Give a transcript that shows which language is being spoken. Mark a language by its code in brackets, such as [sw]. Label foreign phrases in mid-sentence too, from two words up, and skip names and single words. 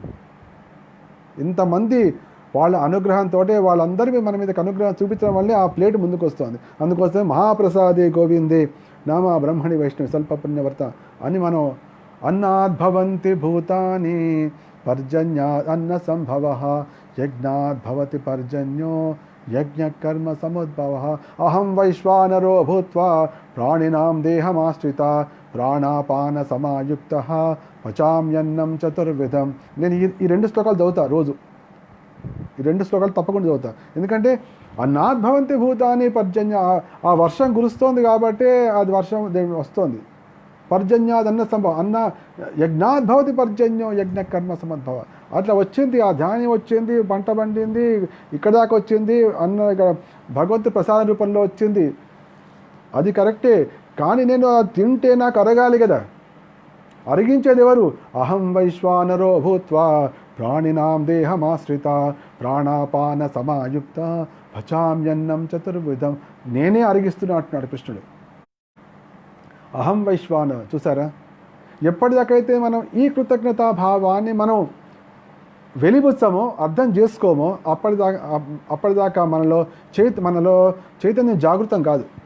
[te] ఇంతమంది వాళ్ళ అనుగ్రహంతో వాళ్ళందరికీ మన మీద అనుగ్రహం చూపించడం వల్లే ఆ ప్లేట్ ముందుకు వస్తుంది. [sa] అందుకోసమే మహాప్రసాదే గోవిందే నామ బ్రహ్మణి వైష్ణవి స్వల్ప పుణ్యవర్త [te] అని మనం [sa] అన్నాద్భవంతి భూతాని పర్జన్యాద్ అన్న సంభవ యజ్ఞాద్భవతి పర్జన్యో యజ్ఞకర్మ సముద్భవ అహం వైశ్వానరో భూత్వా ప్రాణినాం దేహమాశ్రిత ప్రాణాపాన సమాయుక్త పచామ్యన్నం చతుర్విధం. [te] నేను ఈ 2 శ్లోకాలు చదువుతా రోజు. ఈ 2 శ్లోకాలు తప్పకుండా చదువుతా. ఎందుకంటే [sa] అన్నాద్భవంతి భూతాని పర్జన్య, [te] ఆ వర్షం కురుస్తోంది కాబట్టి అది వర్షం వస్తుంది. [sa] పర్జన్యాదన్న సంభవ అన్న యజ్ఞాద్భవతి పర్జన్యం యజ్ఞ కర్మ సమద్భవ. [te] అట్లా వచ్చింది, ఆ ధాన్యం వచ్చింది, పంట పండింది, ఇక్కడ దాకా వచ్చింది, అన్న భగవంతుడి ప్రసాద రూపంలో వచ్చింది. అది కరెక్టే, కానీ నేను తింటే నాకు అరగాలి కదా. అరిగించేది ఎవరు? [sa] అహం వైశ్వానరో భూత్వా ప్రాణినాం దేహమాశ్రిత ప్రాణాపాన సమాయుక్త పచామ్యన్నం చతుర్విధం. [te] నేనే అరిగిస్తున్నా అంటున్నాడు కృష్ణుడు. [sa] అహం వైశ్వాన. [te] చూసారా, ఎప్పటిదాకైతే మనం ఈ కృతజ్ఞతా భావాన్ని మనం వెలిబుచ్చామో, అర్థం చేసుకోమో, అప్పటిదాకా మనలో చైతన్యం జాగృతం కాదు.